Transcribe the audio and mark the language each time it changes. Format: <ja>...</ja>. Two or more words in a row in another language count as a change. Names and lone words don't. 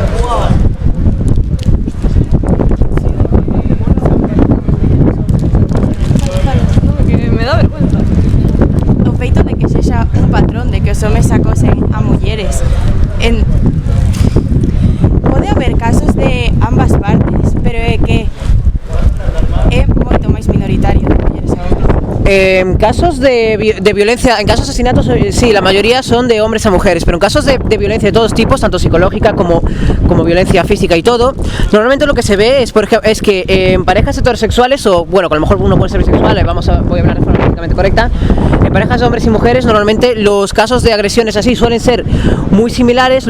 <es>Me da vergüenza.</es> <gl>O feito de que sexa un patrón de que os homes acosen a mulleres. Pode haber casos de ambas partes, pero é que é moito máis minoritario de mulleres a hombres.</gl> <es>En casos de violencia, en casos de asesinatos, sí, la mayoría son de hombres a mujeres, pero en casos de violencia de todos tipos, tanto psicológica como violencia física y todo, normalmente lo que se ve es que en parejas heterosexuales, o bueno, que a lo mejor uno puede ser bisexual, voy a hablar de forma políticamente correcta, en parejas de hombres y mujeres, normalmente los casos de agresiones así suelen ser muy similares.</es>